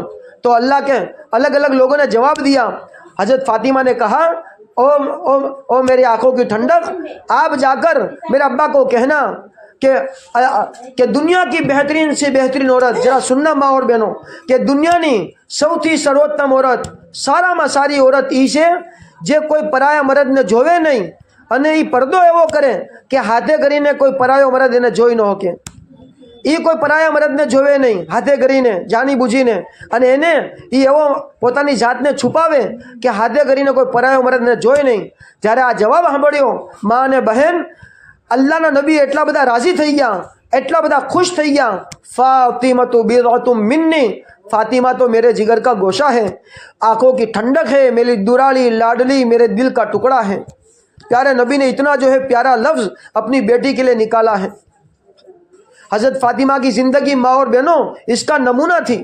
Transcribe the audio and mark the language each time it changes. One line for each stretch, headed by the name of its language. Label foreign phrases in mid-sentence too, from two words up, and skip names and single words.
Urdu: تو اللہ کے الگ الگ لوگوں نے جواب دیا۔ حضرت فاطمہ نے کہا، او میری آنکھوں کی ٹھنڈک، آپ جا کر میرے ابا کو کہنا کہ دنیا کی بہترین سے بہترین عورت، ذرا سننا ماں اور بہنوں، کہ دنیا
Gujarati: ની સૌથી સર્વોત્તમ عورت، સારામાં સારી عورت ઈ છે જે કોઈ પરાયા મર્દને જોવે નહીં અને ઈ પડદો એવો કરે કે હાથે કરીને કોઈ પરાયો મર્દ એને જોઈ ન શકે। એ કોઈ પરાયા મર્દને જોવે નહીં હાથે કરીને જાણી બુજીને, અને એને એ એવો પોતાની જાતને છુપાવે કે હાથે કરીને કોઈ પરાયો મર્દને જોઈ નહીં। જ્યારે આ જવાબ સાંભળ્યો મા અને બહેન, અલ્લાહના નબી એટલા બધા રાજી થઈ ગયા, એટલા બધા ખુશ થઈ ગયા। ફાતિમા તો
Arabic: بضعة مني,
Urdu: فاطمہ تو میرے جگر کا گوشہ ہے، آنکھوں کی ٹھنڈک ہے، میری درالی لاڈلی میرے دل کا ٹکڑا ہے۔ پیارے نبی نے اتنا جو ہے پیارا لفظ اپنی بیٹی کے لیے نکالا ہے۔ حضرت فاطمہ کی زندگی ماں اور بہنوں اس کا نمونہ تھی۔